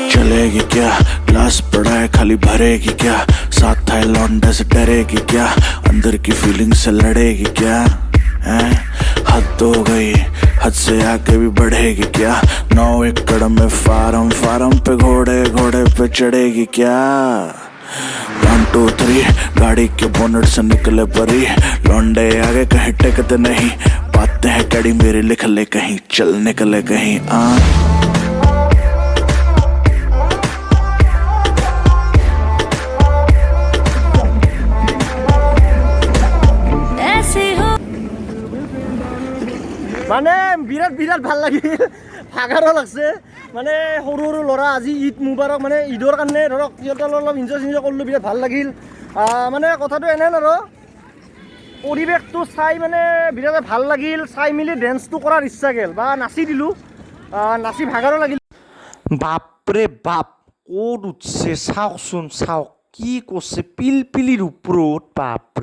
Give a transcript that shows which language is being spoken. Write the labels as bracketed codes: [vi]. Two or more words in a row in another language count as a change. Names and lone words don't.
[hi] चलेगी क्या ग्लास पड़ा है खाली भरेगी क्या साथ था लौंडे से डरेगी क्या अंदर की फीलिंग से लड़ेगी क्या हैं हद हो गई हद से आगे भी बढ़ेगी क्या 9 एकड़ में फार्म पे घोड़े पे चढ़ेगी क्या 1 2 3 गाड़ी के बोनट से निकले परी लौंडे आगे कहीं टेकते नहीं बातें हैं कड़ी मेरी लिख ले कहीं चल निकले कहीं ऐसे हो [as] মানে বিৰাট ভাল লাগিল ভাগাৰো লাগছে মানে সৰু ল'ৰা আজি [ar] عيد مبارك [as] মানে ঈদৰ কাৰণে ধৰক সিহঁতৰ অলপ ইনজয় কৰিলোঁ বিৰাট ভাল লাগিল মানে কথাটো এনেহেন আৰু পৰিৱেশটো চাই মানে বিৰাট ভাল লাগিল চাই মেলি ডেন্সটো কৰাৰ ইচ্ছা গ'ল বা নাচি দিলোঁ নাচি ভাগাৰো লাগিল বাপৰে বাপ ক'ত উঠছে চাওকচোন কি কৈছে পিলপিলিৰ ওপৰত বাপ